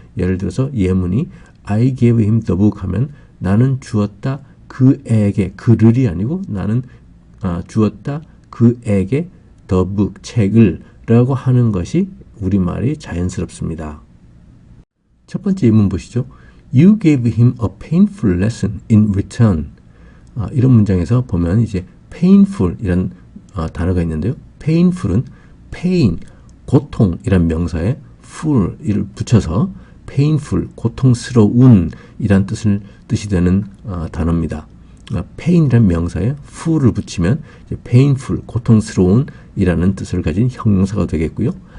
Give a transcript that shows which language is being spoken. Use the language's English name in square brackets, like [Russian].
[Korean] 예를 들어서 예문이 [English] I gave him the book [Korean] 하면 나는 주었다 그에게 그를이 아니고 나는 주었다 그에게 the book 책을 라고 하는 것이 우리말이 자연스럽습니다. 첫 번째 예문 보시죠. [English] You gave him a painful lesson in return. [Korean] 이런 문장에서 보면 이제 painful 이란 단어가 있는데요. painful은 pain, 고통이란 명사에 full을 붙여서 painful, 고통스러운 이란 뜻이 되는 단어입니다. pain이란 명사에 full을 붙이면 이제 painful, 고통스러운 이라는 뜻을 가진 형용사가 되겠고요.